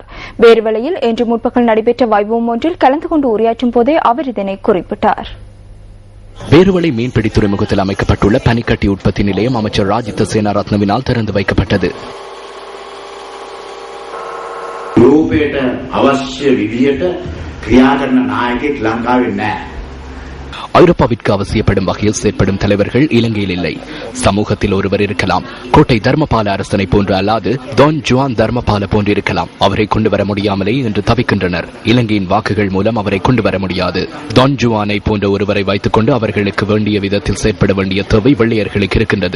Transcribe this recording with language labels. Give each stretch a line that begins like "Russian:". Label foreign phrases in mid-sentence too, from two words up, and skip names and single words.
Tamil: வேறுவலையில் இன்று முற்பகல் நடைபெற்ற வைபவம் ஒன்றில் கலந்து கொண்டு உரையாற்றும் போதே அவர் இதனை குறிப்பிட்டார். பேருவளை மீன்பிடி துறைமுகத்தில் அமைக்கப்பட்டுள்ள பனிக்கட்டி உற்பத்தி நிலையம் அமைச்சர் ராஜித சேனாரத்னவினால் திறந்து வைக்கப்பட்டது.
Sinhala: யூரோපයට අවශ්‍ය විදියට ක්‍රියා කරන නායකයෙක් ලංකාවේ නැහැ.
Tamil: ஐரோப்பாவிற்கு அவசியப்படும் வகையில் செயற்படும் தலைவர்கள் இலங்கையில் இல்லை. சமூகத்தில் ஒருவர் இருக்கலாம், கோட்டை தர்மபால அரசனை போன்று அல்லாது டான் ஜுவான் தர்மபால போன்று இருக்கலாம். அவரை கொண்டு வர முடியாமலே இன்று தவிக்கின்றனர். இலங்கையின் வாக்குகள் மூலம் அவரை கொண்டு வர முடியாது. டான் ஜுவானை போன்ற ஒருவரை வைத்துக் கொண்டு அவர்களுக்கு வேண்டிய விதத்தில் செயற்பட வேண்டிய தேவை வெள்ளையர்களுக்கு இருக்கின்றது.